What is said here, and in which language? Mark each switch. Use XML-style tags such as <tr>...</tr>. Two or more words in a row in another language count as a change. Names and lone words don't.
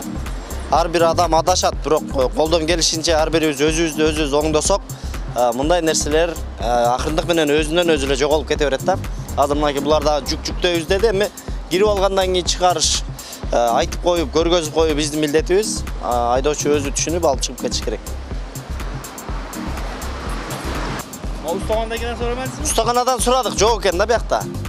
<ky>Ар бир адам адашат, бирок колдон келишинче ар бирибиз өзүбүздү оңдосок, мындай нерселер акырындык менен өзүнөн өзү эле жоголуп кете берет да. Азыр мынакей булар да жүк-жүктөйбүз деди, эми кирип алгандан кийин чыгарыш айтып коюп, көргөзүп коюп биздин милдетибиз. Айдоочу өзү түшүнүп алып чыгып кетиш керек.</ky> <uz>Ustaxonadan so'ramadingizmi? Ustaxonadan so'radik,</uz> <ky>жок экен да бuyakta.</ky>